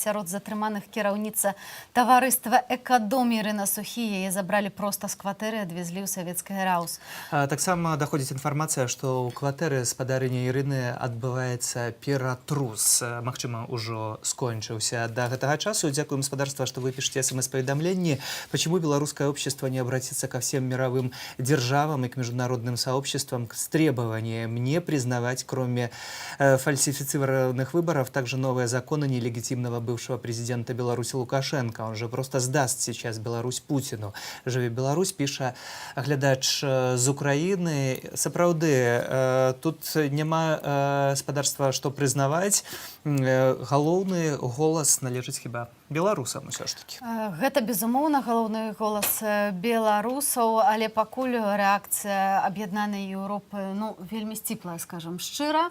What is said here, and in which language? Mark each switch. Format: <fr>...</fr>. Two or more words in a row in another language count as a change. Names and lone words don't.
<be>Сярод затрыманых кіраўніца таварыства «Экадом» Ірына Сухі. Яе забралі проста з кватэры, адвезлі ў савецкі раус. Таксама даходзіць інфармацыя, што ў кватэры спадарыні Ірыны адбываецца ператрус. Магчыма, ужо скончыўся да гэтага часу. Дзякуем, спадарства, што вы пішаце смс-паведамленні.</be> <ru>Почему белорусское общество не обратится ко всем мировым державам и к международным сообществам с требованием не признавать, кроме фальсифицированных выборов, также новые законы нелегитимного бывшего президента Беларуси Лукашенко. Он же просто сдаст сейчас Беларусь Путину.</ru> <uk>Живе Беларусь, пише глядач з Украины.</uk> <be>Сапраўды, тут няма спадарства, што прызнаваць. Галоўны голас належыць хіба беларусам усё ж таки. Гэта, безумоўна, галоўны голас беларусаў, але пакуль рэакцыя аб'яднанай Еўропы вельмі сціплая, скажам шчыра.</be>